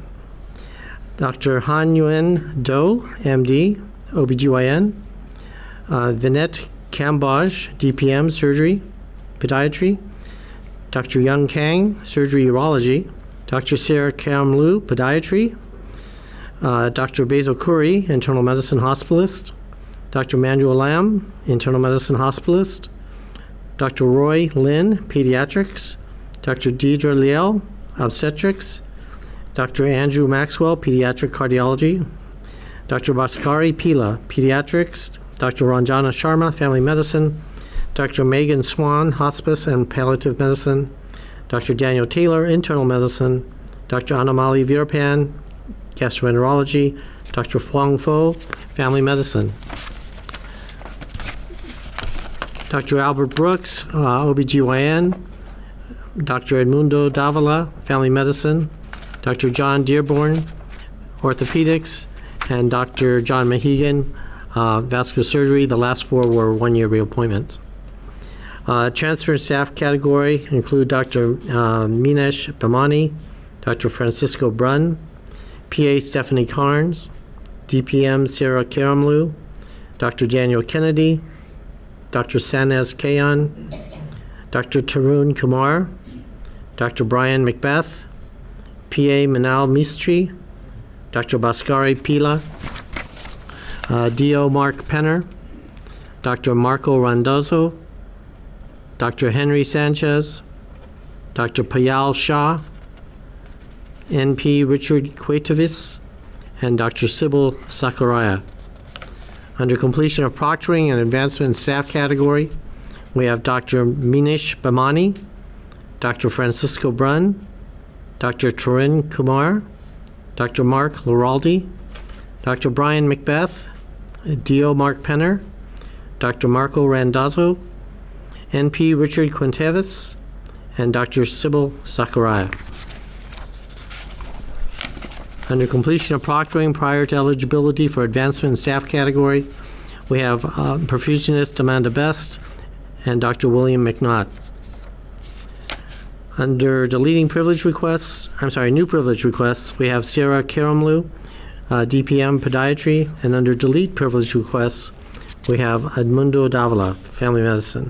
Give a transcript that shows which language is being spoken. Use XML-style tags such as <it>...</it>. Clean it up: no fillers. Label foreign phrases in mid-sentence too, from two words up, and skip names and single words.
<en>Dr. Han Yuen Do, MD, OBGYN. Vinette Kambaj, DPM, Surgery, Podiatry. Dr. Young Kang, Surgery Urology. Dr. Sarah Kamlu, Podiatry. Dr. Basil Khoury, Internal Medicine Hospitalist. Dr. Manuel Lam, Internal Medicine Hospitalist. Dr. Roy Lin, Pediatrics. Dr. Deidre Liel, Obstetrics. Dr. Andrew Maxwell, Pediatric Cardiology. Dr. Bhaskari Pila, Pediatrics. Dr. Ranjana Sharma, Family Medicine. Dr. Megan Swan, Hospice and Palliative Medicine. Dr. Daniel Taylor, Internal Medicine. Dr. Anamali Veerapan, Gastroenterology. Dr. Huang Fo, Family Medicine. Dr. Albert Brooks, OBGYN. Dr. Edmundo Davila, Family Medicine. Dr. John Dearborn, Orthopedics. And Dr. John Mahegan, Vascular Surgery. The last 4 were one-year reappointments. Transfer staff category include Dr. Minesh Bhamani, Dr. Francisco Brunn, PA Stephanie Carnes, DPM Sarah Karamlu, Dr. Daniel Kennedy, Dr. Sanaz Kayan, Dr. Tarun Kumar, Dr. Brian Macbeth, PA Manal Mistry, Dr. Bhaskari Pila, DO Mark Penner, Dr. Marco Randazzo, Dr. Henry Sanchez, Dr. Payal Shah, NP Richard Quaitavis, and Dr. Sybil Sakuraya. Under completion of proctoring and advancement in staff category, we have Dr. Minesh Bhamani, Dr. Francisco Brunn, Dr. Tarun Kumar, Dr. Mark Loraldi, Dr. Brian Macbeth, D.O. Mark Penner, Dr. Marco Randazzo, NP Richard Quintevis, and Dr. Sybil Sakuraya. Under completion of proctoring prior to eligibility for advancement in staff category, we have perfusionist Amanda Best and Dr. William McNaught. Under deleting privilege requests, new privilege requests, we have Sarah Karamlu, DPM Podiatry, and under delete privilege requests, we have Edmundo Davila, Family Medicine.</en>